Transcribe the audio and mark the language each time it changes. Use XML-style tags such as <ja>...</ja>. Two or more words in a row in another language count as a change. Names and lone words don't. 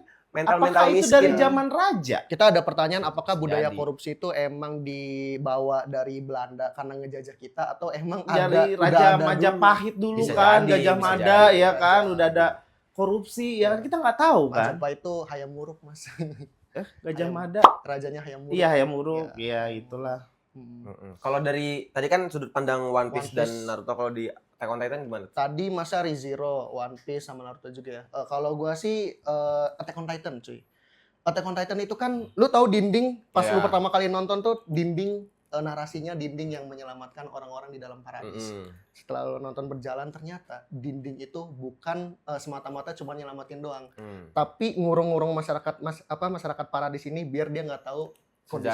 <id>mental-mental apakah itu miskin. dari zaman raja? Kita ada pertanyaan apakah budaya Jadi. korupsi itu emang dibawa dari Belanda karena ngejajah kita atau emang Dari udah Raja ada Majapahit dulu Bisa kan, jadi, Gajah bisa Mada jadi. ya kan, Bisa udah ada jadi. korupsi ya kan, kita nggak tahu dulu. kan. Majapahit itu hayam muruk Mas. Gajah Hayam- Mada. Rajanya hayam muruk. Iya, ya muruk. Iya, itulah. Hmm. Kalau dari tadi kan sudut pandang One Piece, One dan Piece. Naruto, kalau di Attack on Titan gimana? Tadi masa ReZero, One Piece sama Naruto juga ya. Kalau gua sih Attack on Titan cuy. Attack on Titan itu kan lu tahu dinding pas Iya. lu pertama kali nonton tuh dinding narasinya dinding yang menyelamatkan orang-orang di dalam paradis. Mm-mm. Setelah lu nonton berjalan ternyata dinding itu bukan semata-mata cuma nyelamatin doang, Hmm. tapi ngurung-ngurung masyarakat paradis ini biar dia nggak tahu kondisi</id>